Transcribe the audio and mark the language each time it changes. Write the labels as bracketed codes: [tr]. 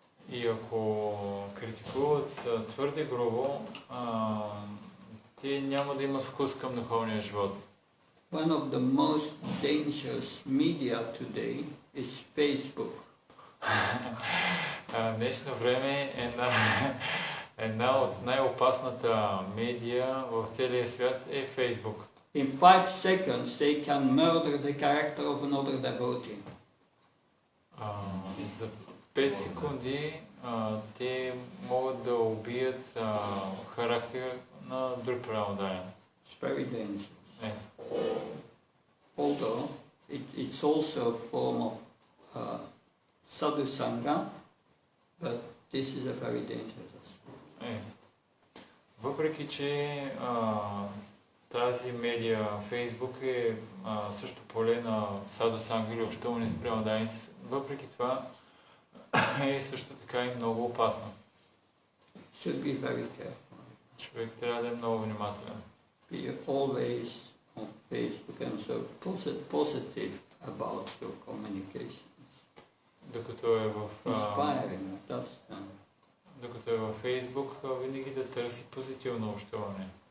[bg] И ако критикуват твърде грубо, те няма да имат вкус към духовния живот. [en] One of the most dangerous media today is Facebook. [bg] Днешно време една от най-опасната медия в целия свят е Facebook. [en] In 5 seconds they can murder the character of another devotee. [bg] За 5 секунди те могат да убият характер на друг преамодаен. [en] It's very dangerous. Although it's also a form of sadhu sangha, but this is a very dangerous aspect. [bg] Въпреки че тази медия, Фейсбук е също поле на саду санга или общуване с преамодаените, въпреки това е също така и много опасно. [en] Should be very careful. [bg] Човек трябва да е много внимателен. [en] Be always on Facebook and so positive about your communications. [bg] Докато е в [en] Inspiring, [bg] докато е във Фейсбук, винаги да търси позитивно общуване.